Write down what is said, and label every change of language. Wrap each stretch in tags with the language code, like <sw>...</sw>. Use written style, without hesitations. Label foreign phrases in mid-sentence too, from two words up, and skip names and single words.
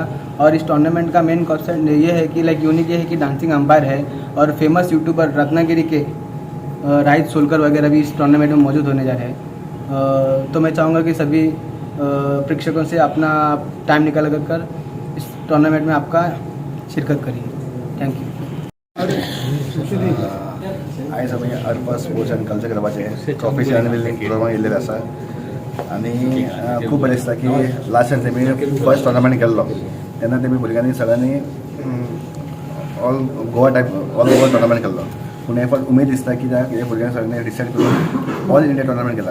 <hi>और इस टूर्नामेंट का</hi> <en>main concept</en> <hi>ये है कि लाइक यूनिक ये है कि</hi> <en>dancing umpire</en> <hi>है और</hi> <en>famous YouTuber</en> <hi>रत्नागिरी के राहित सोलकर वगैरह भी इस टूर्नामेंट में मौजूद होने जा रहे हैं। तो मैं चाहूँगा कि सभी प्रेक्षकों से अपना टाइम निकाल कर इस टूर्नामेंट में आपका शिरकत करिए।</hi> <en>Thank you.</en> <kok>आयज आमी अरफा स्पोर्ट्स एंड कल्चर क्लबाचे ट्रॉफीचे एनिवर्सरी प्रोग्रामाक येयल्लेले आसा आनी खूब बरें दिसता की</kok> <en>last time</en> <kok>तेमी</kok> <en>first tournament</en> <kok>केल्लो तेन्ना तेमी भुरग्यांनी सगळ्यांनी</kok> <en>All Goa tournament</en> <kok>केल्लो, पूण हे फावट उमेद दिसता कित्याक हे भुरग्यांनी सगळ्यांनी डिसायड करून</kok> <en>All India tournament</en> <kok>केला।</kok>